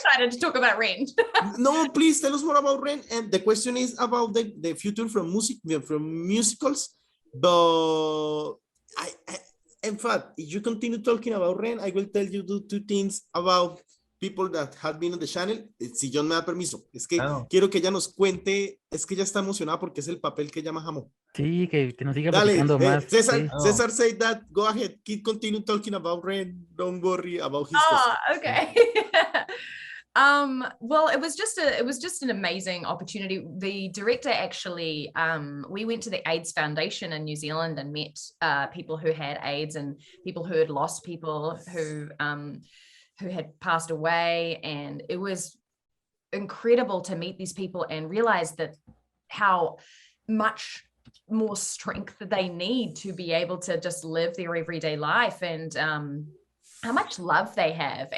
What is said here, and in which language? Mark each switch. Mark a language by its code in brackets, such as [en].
[en] excited to talk about Rent. No, please tell us more about Ren. And the question is about the future from musicals. But in fact, if you continue talking about Ren, I will tell you two things about people that have been on the channel. [es] Si John me da permiso, es que quiero que ella nos cuente, es que ella está emocionada porque es el papel que ella más amó. Sí, que nos siga Dale, platicando más. César, Sí. [en] César said that. Go ahead, keep continue talking about Ren. Don't worry about his Okay. Well, it was just an amazing opportunity. The director actually, we went to the AIDS Foundation in New Zealand and met people who had AIDS and people who had lost people who had passed away, and it was incredible to meet these people and realize that how much more strength that they need to be able to just live their everyday life, and how much love they have.